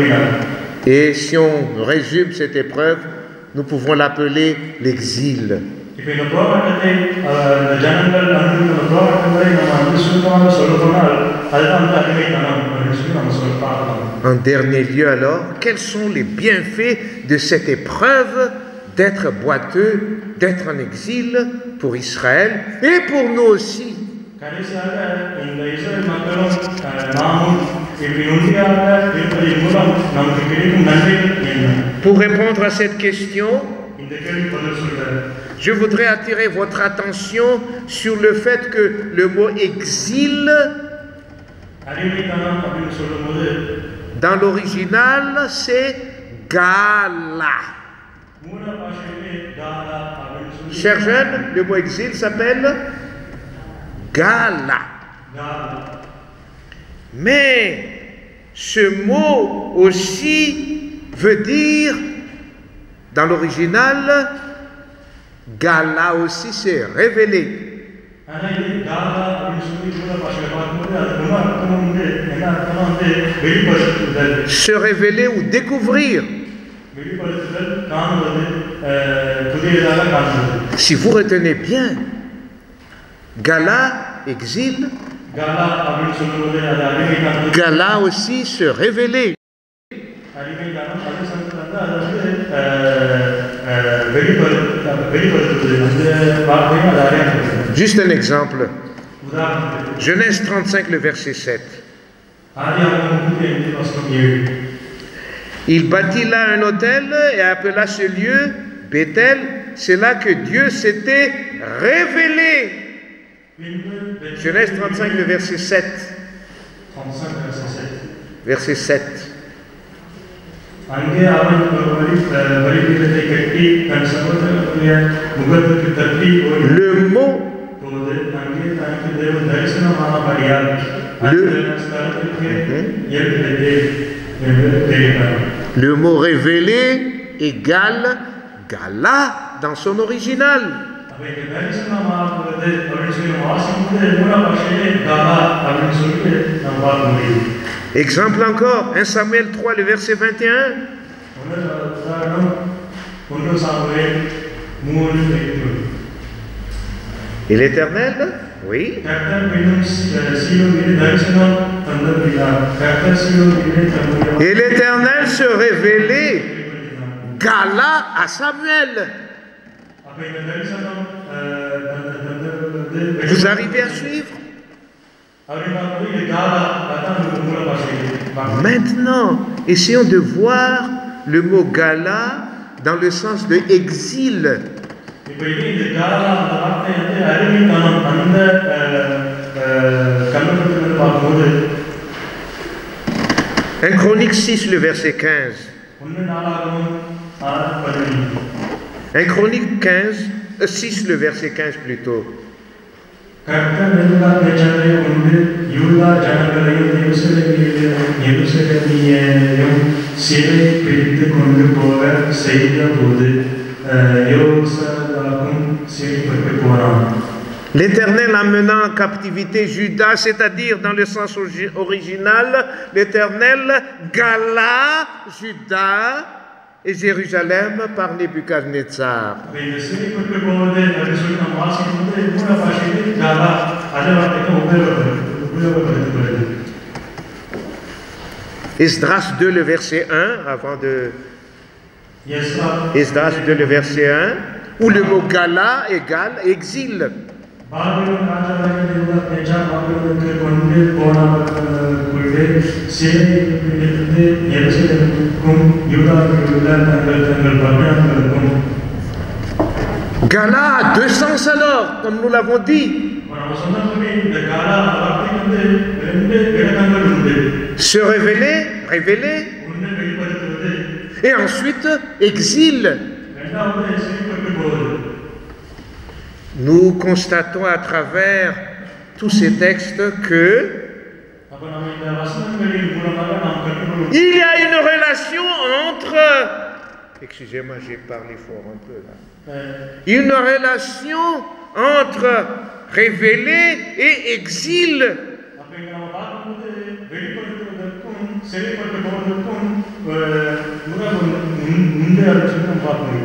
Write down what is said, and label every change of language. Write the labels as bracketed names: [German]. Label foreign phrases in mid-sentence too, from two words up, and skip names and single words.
[French] Et si on résume cette épreuve, nous pouvons l'appeler l'exil. [Tamil] இப்போ இந்த போராட்டத்தை இந்த ஜனங்கள் அந்த போராட்டங்களை நம்ம வந்து சுருக்கமாக சொல்ல போனால் அதுதான் வந்து அடிமைத்தனம் அப்படின்னு சொல்லி நம்ம சொல்ல பார்க்கலாம். [French] En dernier lieu alors, quels sont les bienfaits de cette épreuve d'être boiteux, d'être en exil pour Israël et pour nous aussi? [Tamil] கடைசியாக இந்த இஸ்ரேல் மக்களும் நாமும் இப்படி உறுதியாக இருப்பதன் மூலம் நமக்கு கிடைக்கும் நன்மைகள் என்ன? [French] Pour répondre à cette question, [Tamil] இந்த கேள்வி பதில் சொல்றாரு. [French] je voudrais attirer votre attention sur le fait que le mot exil, [Tamil] அடிமைத்தனம் அப்படின்னு சொல்லும்போது [French] dans l'original, c'est gala. [Tamil] மூல பாஷையிலே காலா அப்படின்னு சொல்லி [French] Chers jeunes, le mot exil s'appelle gala. [Tamil] காலா. [French] Mais ce mot aussi veut dire, dans l'original, gala aussi c'est révélé. [Tamil] ஆனா இது காலா அப்படின்னு சொல்லி மூல பாஷையில பார்க்கும்போது அது ரொம்ப அர்த்தம் வந்து என்ன அர்த்தம்னா வந்து வெளிப்படுத்துதல். [French] Se révéler ou découvrir. [Tamil] வெளிப்படுத்துதல் காணுவது புதியதாக காணுவது. [French] Si vous retenez bien, gala, exil, [Tamil] காலா அப்படின்னு சொல்லும்போது அது அடிமைத்தனம். [French] gala aussi se révéler. [Tamil] அடிமைத்தனம் அதே சமயத்தில் வந்து அது வந்து வெளிப்படுத்துவது அந்த வார்த்தையும் அது அடையாளப்படுத்துது. [French] Juste un exemple. [Tamil] உதாரணத்துக்கு [French] Genèse 35, le verset 7. [Tamil] ஆதியாகமம் 35:7. [French] Il bâtit là un autel et appela ce lieu Bethel. C'est là que Dieu s'était révélé. Genèse 35, le verset 7. 35 verset 7. Verset 7. [Tamil] அங்கே அவன் ஒரு பலிபீடத்தை கட்டி தன் சகோதரனுடைய முகத்துக்கு தட்டி [French] Le mot, [Tamil] போது அங்கே தனக்கு தேவன் தரிசனமானபடியால் அந்த ஸ்தலத்திற்கு ஏற்பட்டது என்று தெரிவித்தார். [French] le mot révélé égale gala dans son original. [Tamil] அப்ப இங்க தரிசனமானது அப்படின்னு சொல்லி வாசிக்கும்போது மூல பாஷையிலே காலா அப்படின்னு சொல்லிட்டு நம்ம பார்க்க முடியும். [French] Exemple encore, 1 Samuel 3, le verset 21. [Tamil] உதாரணம் 1 சாமுவேல் 3:21. [French] Et l'Éternel, oui, [Tamil] கர்த்தர் பின்னும் சீயோனிலே தரிசனம் தந்தபினார். கர்த்தர் சீயோனிலே தம்முடைய [French] et l'Éternel se révélait gala à Samuel. [Tamil] அப்ப இந்த தரிசனம் தந்தது [French] Vous arrivez à suivre? [Tamil] அப்படிங்கும்போது இது காலா அதான் மூல பாஷை. [French] Maintenant, essayons de voir le mot gala dans le sens de exil. [Tamil] இப்போ இந்த காலா அந்த வார்த்தை வந்து அடிமைத்தனம் அந்த கண்ணோட்டத்தில் பார்க்கும்போது [French] 1 Chronique 6, le verset 15. [Tamil] 1 நாளாகமம் 6:15. [French] 1 Chronique 6, le verset 15 plutôt. [Tamil] கர்த்தர் நேபுகாத்நேச்சாரை கொண்டு யூதா ஜனங்களையும் எருசலேமியரையும் சிறை பிடித்து கொண்டு போக செய்த போது யோசதாக்கும் சிறைப்பட்டு போனான். [French] L'Éternel amenant en captivité Judas, c'est-à-dire dans le sens original, l'Éternel gala Judas et Jérusalem par Nebuchadnezzar. [Tamil] இந்த சிறைப்பட்டு போவது அப்படின்னு சொல்லி நம்ம வாசிக்கும்போது மூல பாஷையில் காலா அதே வார்த்தைக்கு உபயோகப்படுத்தப்படுது. [French] Esdras 2, le verset 1, avant de... Esdras 2, le verset 1, où le mot gala égale exil. [Tamil] பாபிலோன் ராஜாவாகிய நேபுகாத்நேச்சார் பாபிலோனுக்கு கொண்டு போனவர்களுடைய சிறையிலிருந்து எருசலேமுக்கும் யூதாவில் உள்ள தங்கள் பட்டணங்களுக்கும். [French] Gala a deux sens alors, comme nous l'avons dit. [Tamil] நம்ம சொன்னபடி இந்த காலா வார்த்தைக்கு வந்து ரெண்டு விளக்கங்கள் உண்டு. [French] Se révéler, révéler, [Tamil] ஒன்று வெளிப்படுத்துவது, [French] et ensuite exil. [Tamil] இரண்டாவது சிறைப்பட்டு போவது. [French] Nous constatons à travers tous ces textes que [Tamil] அப்ப நம்ம இந்த வசனங்களின் மூலமாக நாம் கற்றுக்கொள்ளும் [French] il y a une relation entre... Excusez-moi, j'ai parlé fort un peu là. Une relation entre révéler et exil. [Tamil] அப்ப இங்க நம்ம பார்க்கும்போது வெளிப்படுத்துவதற்கும் சிறைப்பட்டு போவதற்கும் உண்டு அப்படின்னு சொல்லி நம்ம பார்க்க முடியும்.